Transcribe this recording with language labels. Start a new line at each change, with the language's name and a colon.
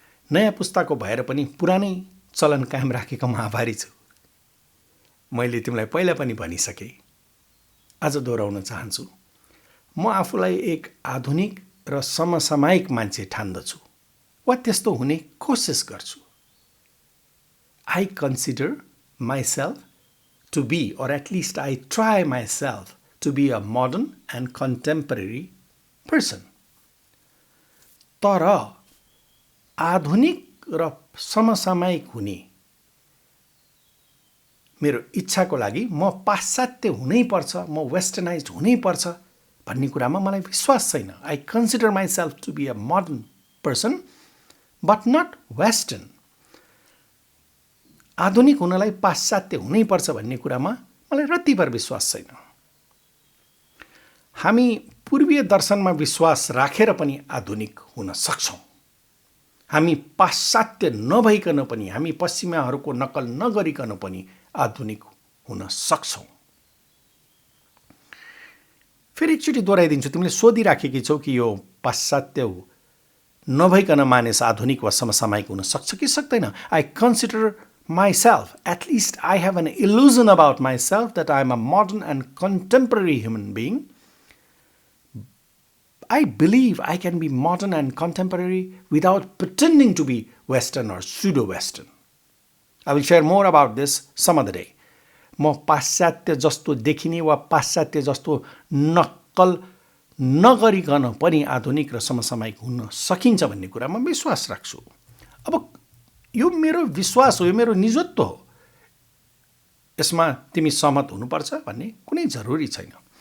Nepali: नयाँ पुस्ताको भएर पनि पुरानै चलन कायम राखेकोमा आभारी छु। मैले तिमीलाई पहिला पनि भनिसकेँ, आज दोहोऱ्याउन चाहन्छु, म आफूलाई एक आधुनिक र समसामयिक मान्छे ठान्दछु वा त्यस्तो हुने कोसिस गर्छु।
English: I consider myself to be, or at least I try myself to be, a modern and contemporary person.
Nepali: तर आधुनिक र समसामयिक हुने मेरो इच्छाको लागि म पाश्चात्य हुनैपर्छ, म वेस्टर्नाइज्ड हुनैपर्छ भन्ने कुरामा मलाई विश्वास छैन।
English: I consider myself to be a modern person, but not Western.
Nepali: आधुनिक हुनलाई पाश्चात्य हुनैपर्छ भन्ने कुरामा मलाई रत्तिभर विश्वास छैन। हामी पूर्वीय दर्शनमा विश्वास राखेर पनि आधुनिक हुन सक्छौँ। हामी पाश्चात्य नभइकन पनि, हामी पश्चिमाहरूको नकल नगरिकन पनि आधुनिक हुन सक्छौँ। फेरि एकचोटि दोहोऱ्याइदिन्छु, तिमीले सोधिराखेकी छौ कि यो पाश्चात्य नभइकन मानिस आधुनिक वा समसामयिक हुन सक्छ कि सक्दैन।
English: I consider myself, at least I have an illusion about myself that I am a modern and contemporary human being. I believe I can be modern and contemporary without pretending to be Western or pseudo-Western. I will share more about this some other day.
Nepali: म पाश्चात्य जस्तो देखिने वा पाश्चात्य जस्तो नक्कल नगरिकन पनि आधुनिक र समसामयिक हुन सकिन्छ भन्ने कुरामा विश्वास राख्छु। अब यो मेरो विश्वास हो, यो मेरो निजत्व हो, यसमा तिमी सहमत हुनुपर्छ भन्ने कुनै जरुरी छैन।